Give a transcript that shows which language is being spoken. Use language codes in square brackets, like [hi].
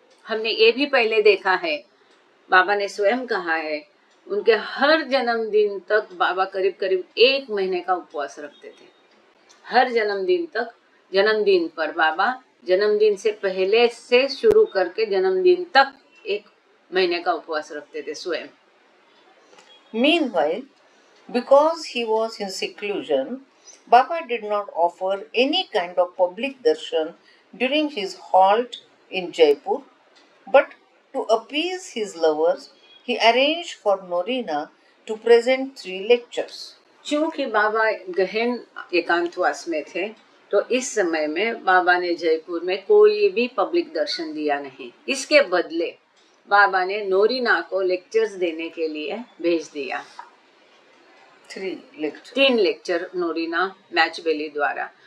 [hi] हमने ये भी पहले देखा है, बाबा ने स्वयं कहा है, उनके हर जन्मदिन तक बाबा करीब करीब 1 महीने का उपवास रखते थे। हर जन्मदिन तक, जन्मदिन पर बाबा जन्मदिन से पहले से शुरू करके जन्मदिन तक 1 महीने का उपवास रखते थे स्वयं। [en] Meanwhile, because he was in seclusion, Baba did not offer any kind of public darshan during his halt in Jaipur, but to appease his lovers, he arranged for Norina to present 3 lectures. [hi] चूंकि बाबा गहन एकांतवास में थे, तो इस समय में बाबा ने जयपुर में कोई भी पब्लिक दर्शन दिया नहीं। इसके बदले बाबा ने नोरिना को लेक्चर्स देने के लिए भेज दिया। 3 लेक्चर नोरिना मैचबेली द्वारा।